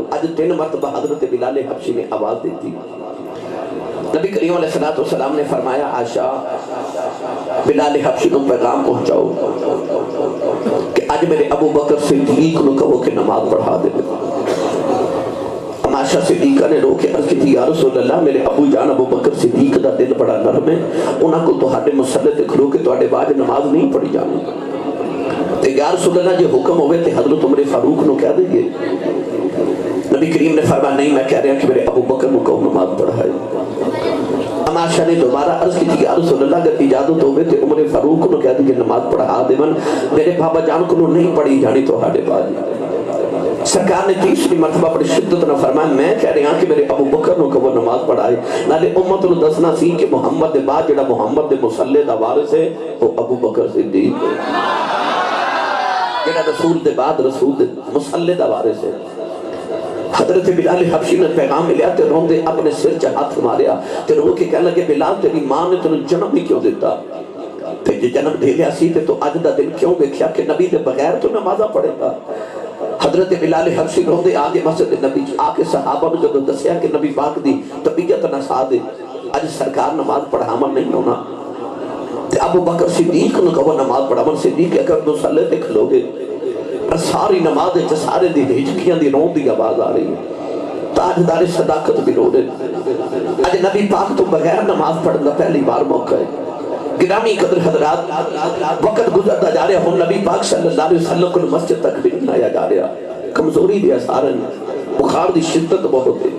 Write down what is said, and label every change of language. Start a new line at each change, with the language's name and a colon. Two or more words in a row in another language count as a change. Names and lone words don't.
Urdu: اج 3 مرتبہ حضرت بلال حبشی نے آواز دی تھی۔ نبی کریم
Arabic: علیہ السلام
Urdu: نے فرمایا عائشہ بلال حبشی کو پیغام پہنچاؤ کہ آج میرے ابو بکر صدیق کو کہو کہ نماز پڑھا دے۔
Punjabi: عائشہ صدیقہ نے رو کے عرض کی تھی
Arabic: یا رسول اللہ
Punjabi: میرے ابو جان ابو بکر صدیق دا دل بڑا نرم ہے، انہاں کو تہاڈے مصلے تے کھلو کے تہاڈے بعد نماز نہیں پڑھی جانی۔ تے
Arabic: یا رسول اللہ
Punjabi: جے حکم ہوئے تے حضرت عمر فاروق نو کہہ دیں گے۔
Urdu: نبی کریم نے فرمایا نہیں، میں کہہ رہا کہ میرے ابو بکر کو کہو نماز پڑھائے۔
Punjabi: عائشہ نے دوبارہ عرض کی تھی
Arabic: یا رسول اللہ
Punjabi: اگر اجازت ہوئے تے عمر فاروق کو کہہ دیں کہ نماز پڑھا دے، من میرے بابا جان کو نہیں پڑھی جانی تہاڈے بعد۔ سرکار نے 3 مرتبہ بڑی شدت نہ فرمایا میں کہہ رہا کہ میرے ابو بکر کو وہ نماز پڑھائے، نالے امت نو دسنا سی کہ محمد دے بعد جڑا محمد دے مصلی دا وارث ہے وہ ابو بکر صدیق ہے، جڑا رسول دے بعد رسول دے مصلی دا وارث ہے۔ حضرت بلال حبشی نے پیغام ملیا تے روندے اپنے سر چ ہاتھ ماریا تے رو کے کہنے لگے بلال تیری ماں نے تینوں جنم ہی کیوں دیتا؟ تے جے جنم دے لیا سی تے تو اج دا دن کیوں ویکھیا کہ نبی دے بغیر تو نمازاں پڑھے گا؟ حضرت بلال حبشی روندے آگے مسجد نبی آ کے صحابہ نے جب دسیا کہ نبی پاک دی طبیعت ناساز ہے، اج سرکار نماز پڑھاون نہیں ہونا، تے ابو بکر صدیق نو کہو نماز پڑھاون۔ صدیق اگر مصلی تے کھلو گے ساری نماز سارے دی ہجکیاں دی رون دی آواز آ رہی ہے، تاجدار صداقت بھی رو رہے۔ اج نبی پاک تو بغیر نماز پڑھنا پہلی بار موقع ہے۔ گرامی قدر حضرات، وقت گزرتا جا رہا، ہن نبی پاک
Arabic: صلی اللہ علیہ وسلم
Punjabi: کو مسجد تک بھی نہیں آیا جا رہا، کمزوری دی اثار ہے، بخار دی شدت بہت ہے۔